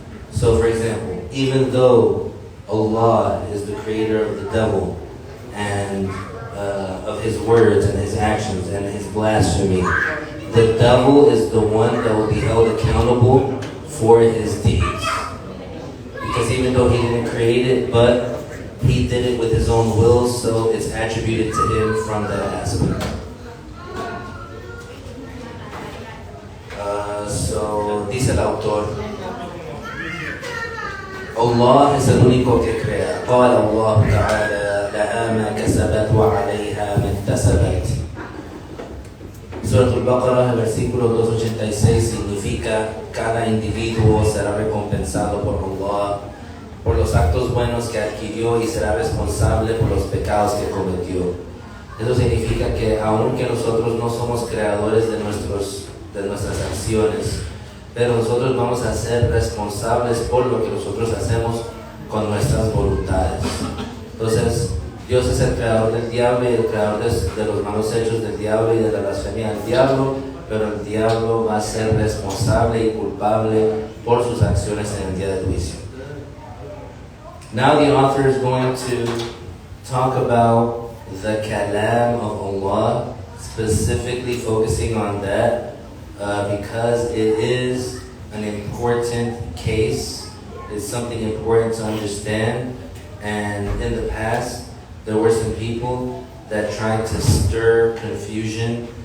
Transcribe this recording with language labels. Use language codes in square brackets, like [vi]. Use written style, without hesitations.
[en] So for example, even though Allah is the creator of the devil and of his words and his actions and his blasphemy, the devil is the one that will be held accountable for his deeds. Because even though he didn't create it, but he did it with his own will, so it's attributed to him from that aspect. [es] So dice el autor, Allah es el único que crea. [ar] قال الله تعالى لها ما كسبت وعليها ما اكتسبت. [es] Surah Al-Baqarah, el versículo 286 significa: cada individuo será recompensado por Allah por los actos buenos que adquirió y será responsable por los pecados que cometió. Eso significa que aunque nosotros no somos creadores de nuestras acciones, pero nosotros vamos a ser responsables por lo que nosotros hacemos con nuestras voluntades. Entonces, Dios es el creador del diablo y el creador de los malos hechos del diablo y de la blasfemia del diablo, pero el diablo va a ser responsable y culpable por sus acciones en el día del juicio. [en] Now the author is going to talk about the kalam of Allah, specifically focusing on that because it is an important case. It's something important to understand. And in the past, there were some people that tried to stir confusion